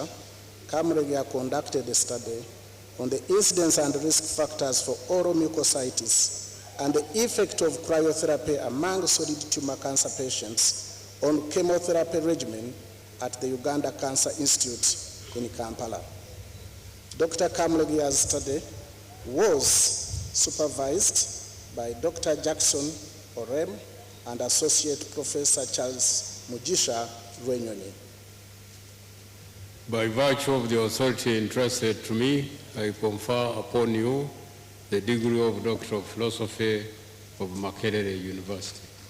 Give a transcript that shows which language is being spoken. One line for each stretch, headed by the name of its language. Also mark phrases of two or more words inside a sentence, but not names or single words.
English: Commencement conducted a study on the incidence and risk factors for oral mucositis and the effect of cryotherapy among solid tumor cancer patients on chemotherapy regimen at the Uganda Cancer Institute in Kampala. Dr. Kamulegia's study was supervised by Dr. Jackson Orem and Associate Professor Charles Mujisha Rwenyoni. By virtue of the authority entrusted to me, I confer upon you the degree of Doctor of Philosophy of Makerere University.